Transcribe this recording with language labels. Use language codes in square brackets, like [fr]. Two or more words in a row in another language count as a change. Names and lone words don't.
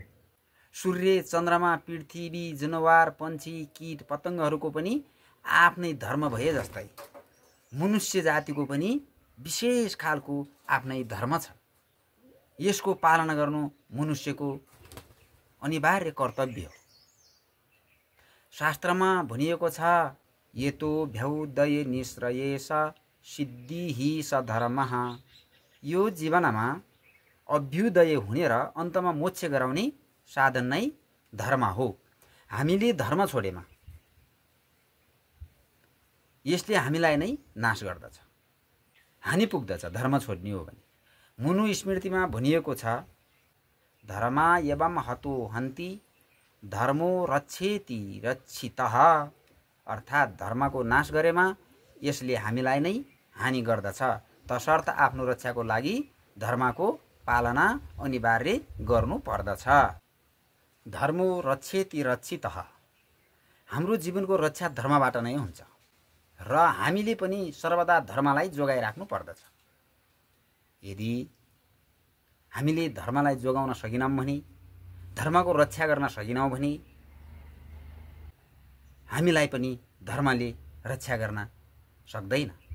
[ne] सूर्य, चन्द्रमा, पृथ्वी, जनावर, पन्छी, कीट, पतङ्गहरूको पनि आफ्नै धर्म भए जस्तै मनुष्य जातिको पनि विशेष खालको आफ्नै धर्म छ। यसको पालना गर्नु मनुष्यको अनिवार्य कर्तव्य हो। शास्त्रमा भनिएको छ, [sa] यतो भ्युदय निश्रयेश सिद्धिहि स धर्मः। [ne] यो जीवनमा अभ्युदय हुने र अन्तमा मोक्ष गराउने साधन नै धर्म हो। हामीले धर्म छोडेमा यसले हामीलाई नै नाश गर्दछ, हानि पुग्दछ धर्म छोड्ने हो भने। मनुस्मृतिमा भनिएको छ, [sa] धर्म एवं हतो हन्ति धर्मो रक्षेति रक्षितः। [ne] अर्थात् धर्मको नाश गरेमा यसले हामीलाई नै हानि गर्दछ, तसर्थ आफ्नो रक्षाको लागि धर्मको पालना अनिवार्य गर्नु पर्दछ। [sa] धर्मो रक्षेति रक्षितः। [ne] हाम्रो जीवनको रक्षा धर्मबाट नै हुन्छ र हामीले पनि सर्वदा धर्मलाई जोगाइराख्नु पर्दछ। यदि हामीले धर्मलाई जोगाउन सकिनौँ भने, धर्मको रक्षा गर्न सकिनौँ भने हामीलाई पनि धर्मले रक्षा गर्न सक्दैन।